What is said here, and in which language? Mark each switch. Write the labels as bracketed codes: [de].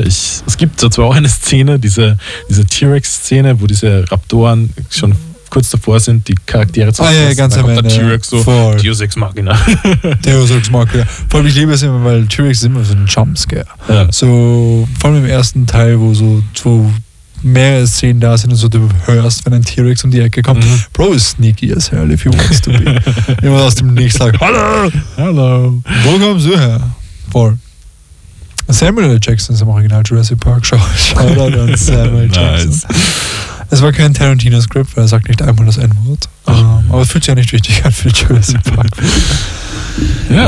[de] Es gibt so zwar auch eine Szene, diese T-Rex-Szene, wo diese Raptoren schon kurz davor sind, die Charaktere zu verpassen. Ah ja, ganz am Ende. T-Rex so, voll. Deus Ex Machina. [la] Deus Ex Machina. [de] Vor allem, ich liebe es immer, weil T-Rex ist immer so ein Jumpscare. Ja. So, vor allem im ersten Teil, wo so mehrere Szenen da sind und so, du hörst, wenn ein T-Rex um die Ecke kommt. Mhm. [en] Bro is sneaky as hell, if you want to be. [de] Jemand aus dem Nichts sagt, hallo! Hallo! Wo kommst du her? Voll. Samuel L. Jackson ist im Original Jurassic Park. Shout out an Samuel Jackson. Nice. Es war kein Tarantino-Script, weil er sagt nicht einmal das N-Wort. Aber es fühlt sich ja nicht richtig an für Jurassic Park. Ja.